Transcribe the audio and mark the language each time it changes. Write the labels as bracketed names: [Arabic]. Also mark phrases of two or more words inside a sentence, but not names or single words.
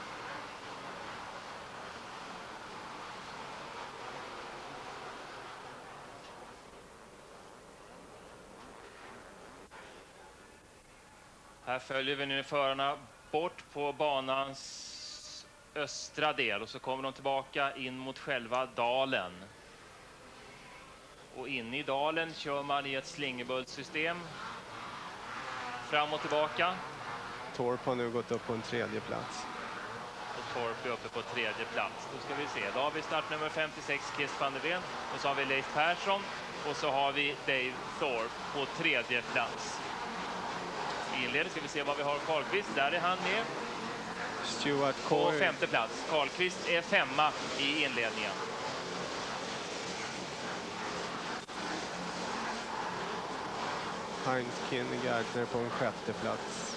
[Swedish] Här följer vi nu förarna bort på banans östra del och så kommer de tillbaka in mot själva dalen. Och inne i dalen kör man i ett slingerbultssystem. Fram och tillbaka. Thorpe har nu gått upp på en 3:e plats. Och Thorpe är uppe på 3:e plats. Då ska vi se. Då har vi startnummer 56, Kees van der Veen. Och så har vi Leif Persson. Och så har vi Dave Thorpe på 3:e plats. I inledningen ska vi se vad vi har Karlqvist. Där är han med. Stuart På Coy. 5:e plats. Karlqvist är 5:a i inledningen. Heinz Kinnegartner på en 6:e plats.